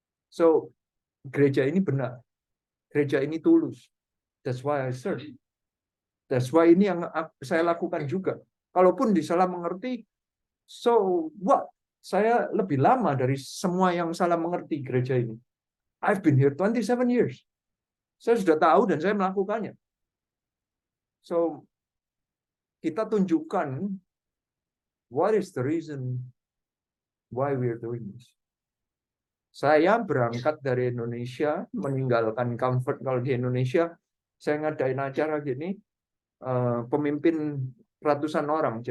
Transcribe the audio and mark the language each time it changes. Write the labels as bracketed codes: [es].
[id] So, gereja ini benar. Gereja ini tulus. [en] That's why I serve. That's why [id] ini yang saya lakukan juga. Kalaupun disalah mengerti, [en] so what? [id] Saya lebih lama dari semua yang salah mengerti gereja ini. [en] I've been here 27 years. [id] Saya sudah tahu dan saya melakukannya. [en] So, [id] kita tunjukkan [en] what is the reason why we are doing this. [id] Saya berangkat dari Indonesia, meninggalkan comfort kalau di Indonesia, saya ngadain acara gini, pemimpin ratusan orang.